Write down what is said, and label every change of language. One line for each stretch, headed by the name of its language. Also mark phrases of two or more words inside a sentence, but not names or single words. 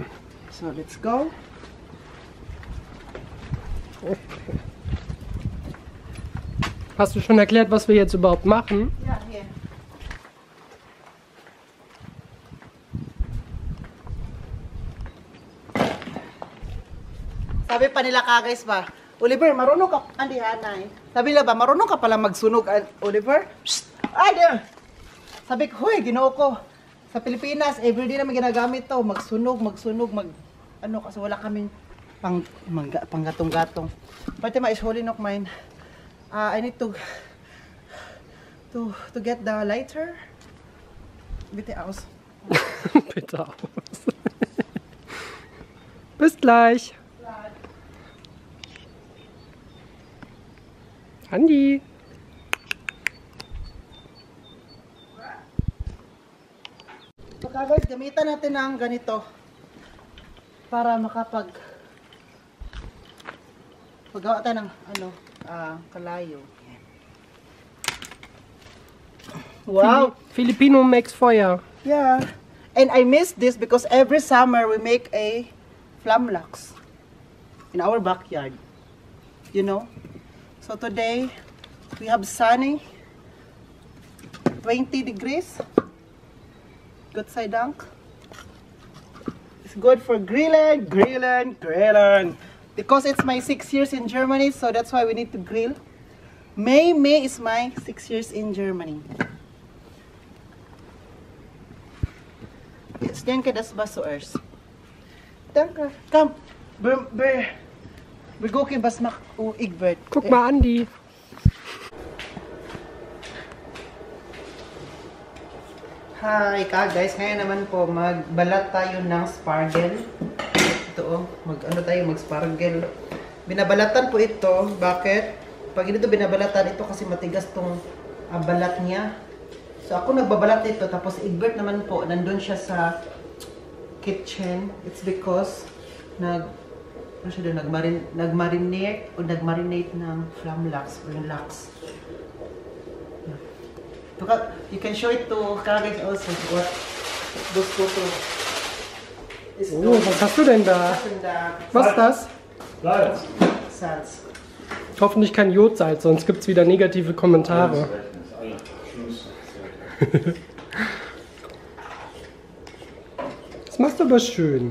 English: So, let's go.
German: Hast du schon erklärt, was wir jetzt überhaupt machen? Ja, hier.
Filipino: Sabi pa nila guys ba, Oliver, marunong ka, Andy Hanay. Sabi nila ba, marunong ka pala magsunog, Oliver? Shh! Adi! Sabi ko, huy, ginoo ko. Sa Pilipinas, everyday naman ginagamit to, magsunog, ano, kasi wala kaming panggatong-gatong.
English: Fatima is holding up mine. I need to get the lighter.
German: Bitte aus. Bitte aus. Bis gleich. Andi.
English: So guys,
Filipino: gamitan natin ng ganito para paggawa tayo ng kalayo. Wow!
English: Filipino makes fire. Yeah. And I miss this because every summer we make a flamlax in our backyard. You know? So today we have sunny 20 degrees. Good side dunk. It's good for grilling. Because it's my 6 years in Germany, so that's why we need to grill. May is my 6 years in Germany.
German: Jetzt denke, das war zuerst. Danke. Komm. Wir gucken, was macht Egbert. Guck mal, Andi.
English: Hi guys,
Filipino: ngayon naman po magbalat tayo ng spargel. ito, oh. Mag-ano tayo, mag-sparkle. Binabalatan po ito. Bakit? Pag ito binabalatan, ito kasi matigas tong balat niya. So, ako nagbabalat ito. Tapos, Egbert naman po, nandun siya sa kitchen.
English: It's because
Filipino: nagmarinate ng flamlax or lax.
English: You can show it to Kagay also what those photos.
German: Oh, was hast du denn da? Was ist das? Salz. Salz. Hoffentlich kein Jodsalz, sonst gibt es wieder negative Kommentare. Das machst du aber schön.